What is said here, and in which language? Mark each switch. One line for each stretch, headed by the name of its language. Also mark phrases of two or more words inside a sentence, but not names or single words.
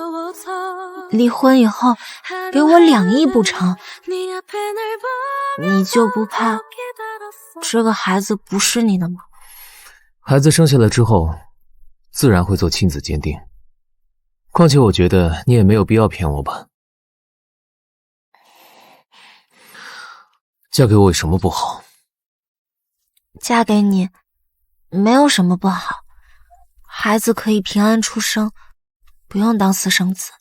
Chinese: 離婚以後給我2億補償，你就不怕這個孩子不是你的嗎？孩子生下來之後，自然會做親子鑑定。況且我覺得你也沒有必要騙我吧。嫁給我有什麼不好？嫁給你沒有什麼不好，孩子可以平安出生，不用當私生子。